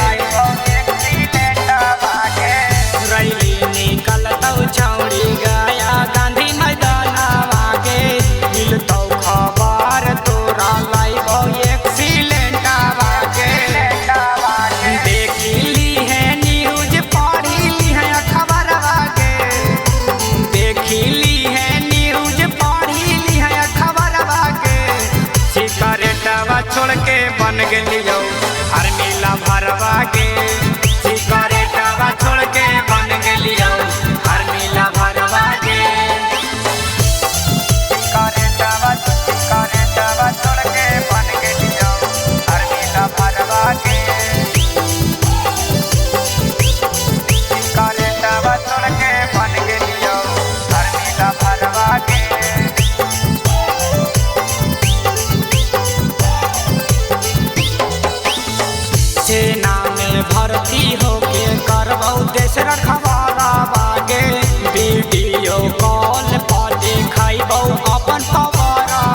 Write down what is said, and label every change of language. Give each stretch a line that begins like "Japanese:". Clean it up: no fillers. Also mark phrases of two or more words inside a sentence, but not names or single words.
Magahi: रैली निकलतौ छौरी गया गांधी मैदान बागे मिलतौ खबर तोरा लाइबौ एक्सीलेंट बागे देखी ली है न्यूज पढ़ी ली है खबर बागे देखी ली है न्यूज पढ़ी ली है खबर बागे सिकरेटवा छोड़ के बन गेलियो आर्मी ला भरवा के सिकरेटवा छोड़ के बन गेलियो आर्मी ला भरवा के सिकरेटवा छोड़ के बन गेलियो आर्मी ला भरवा के सिकरेटवा छोड़ के बन गेलियो आर्मी ला भरवा के सेना में भर्ती होके करबौ देश रखवाला बागे
English: video call
Magahi: पर देखैबौ अपन पवार